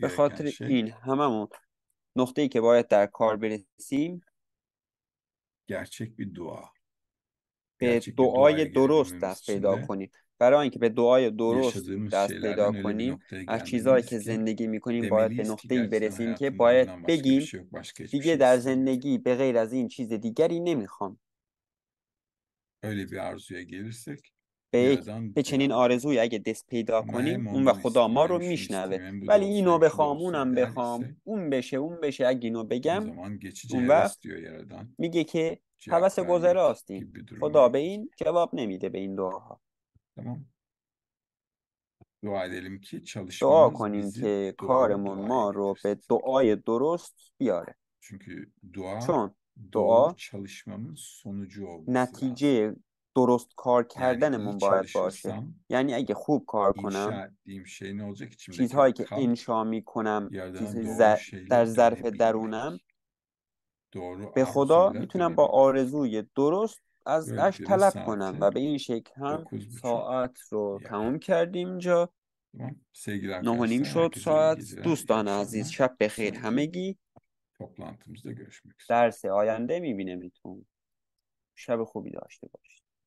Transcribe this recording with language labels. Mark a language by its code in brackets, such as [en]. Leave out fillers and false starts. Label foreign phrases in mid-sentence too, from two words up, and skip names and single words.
[fa] به [tr] gereken [fa] خاطر [tr] şey [fa] این هممون نقطه‌ای که باید در کار برسیم [tr] gerçek bir dua. [fa] به [tr] Gerçek bir [fa] دعای [tr] duaya [fa] درست [tr] gelebilmemiz [fa] دست [tr] için [fa] پیدا [tr] de [fa] کنیم. برای اینکه به دعای درست [tr] yaşadığımız [fa] دست پیدا [tr] şeylerden öyle bir [fa] کنیم، [tr] noktaya [fa] از چیزهایی [tr] gelmeliyiz [fa] که [tr] ki [fa] زندگی میکنیم باید به [tr] demeliyiz ki [fa] نقطه‌ای [tr] gerçekten [fa] برسیم که [tr] hayatımda [fa] باید [tr] bundan başka bir [fa] بگیم [tr] şey yok, başka hiçbir [fa] دیگه [tr] şey [fa] در [tr] istemiyorum. [fa] زندگی به غیر از این چیز دیگری نمیخوام. [tr] Öyle bir arzuya gelirsek [fa] به [tr] Yaradan [fa] چنین [tr] duyar. [fa] آرزویی اگه دست پیدا [tr] Ama hem [fa] کنیم اون و [tr] ondan [fa] خدا ما [tr] isteyeyim, [fa] رو [tr] hem şunu [fa] میشنوه. [tr] isteyeyim, hem bu da [fa] ولی [tr] olsun, [fa] اینو [tr] hem şu da [fa] بخوام [tr] olsun [fa] اونم [tr] der [fa] بخوام، [tr] ise [fa] اون بشه اون بشه اگه اینو [tr] o [fa] بگم، [tr] zaman geçici [fa] اون وقت [tr] heves diyor Yaradan. [fa] میگه که [tr] Cevap [fa] هوس [tr] vermek [fa] گذراستین. [tr] gibi bir duruma [fa] خدا به این [tr] gelecek. [fa] جواب نمیده به این دعاها. [tr] Tamam. Dua edelim ki [fa] دعا [tr] çalışmamız [fa] کنیم [tr] bizi [fa] که [tr] doğru [fa] کارمون [tr] duaya [fa] ما رو به [tr] getirsin. [fa] دعای درست بیاره. [tr] Çünkü dua [fa] چون [tr] doğru [fa] دعا [tr] çalışmamın sonucu olması lazım. [fa] نتیجه درست کار [tr] Yani iyi [fa] کردنمون باید باشه. [tr] çalışırsam [fa] یعنی اگه خوب کار کنم، [tr] inşa ettiğim şey ne olacak? [fa] İçimdeki [tr] چیزهایی [fa] o [tr] که [fa] kalp [tr] انشا میکنم [fa] Yaradan'a doğru [tr] در [fa] şeyle [tr] ظرف درونم، [fa] dönebilmek. Doğru [tr] به خدا [fa] arzuyla [tr] میتونم با [fa] dönebilmek. [tr] آرزوی درست ازش [fa] Böylelikle de [tr] طلب کنم [fa] saati [tr] و به این şekل هم [fa] 9:30 [tr] ساعت رو [fa] yani. [tr] تموم کردیم اینجا. [fa] Tamam. Sevgili [tr] 9:30 [fa] arkadaşlar, [tr] شد [fa] herkese iyi [tr] ساعت. [fa] geceler, iyi [tr] دوستان عزیز [fa] akşamlar. [tr] شب بخیر [fa] Sonraki [tr] همگی. [fa] toplantımızda görüşmek üzere. [tr] درس آینده میبینیمتون. شب خوبی داشته باشید.